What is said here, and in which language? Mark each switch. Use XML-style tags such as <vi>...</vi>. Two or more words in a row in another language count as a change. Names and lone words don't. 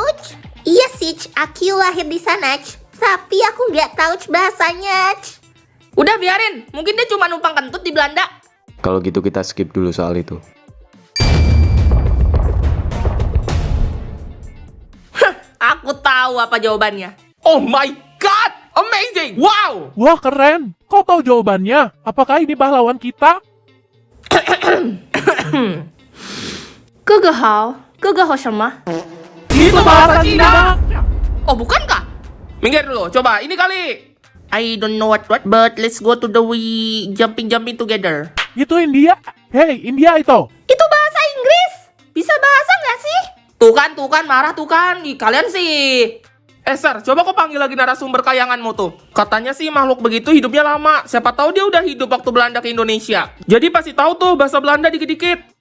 <id>Iya sih, aku lahir di sana, tapi aku nggak tahu bahasanya. Udah biarin, mungkin dia cuma numpang kentut di Belanda. Kalau gitu kita skip dulu soal itu. Aku tahu apa jawabannya.</id> <en>Oh my god! Amazing! Wow!</en> <id>Wah, keren. Kau tahu jawabannya? Apakah ini pahlawan kita?</id> <zh>哥哥好，哥哥好什么？</zh> <id>Itu bahasa Cina! Oh, bukankah? Minggir dulu, coba ini kali.</id> <en>I don't know what, but let's go to the jumping together.</en> <id>Itu India. Hei, India itu. Itu bahasa Inggris. Bisa bahasa nggak sih? Tuh kan, marah tuh kan. Ih, kalian sih. Sir, coba kau panggil lagi narasumber kayanganmu tuh. Katanya sih makhluk begitu hidupnya lama. Siapa tahu dia udah hidup waktu Belanda ke Indonesia. Jadi pasti tahu tuh bahasa Belanda dikit-dikit.</id>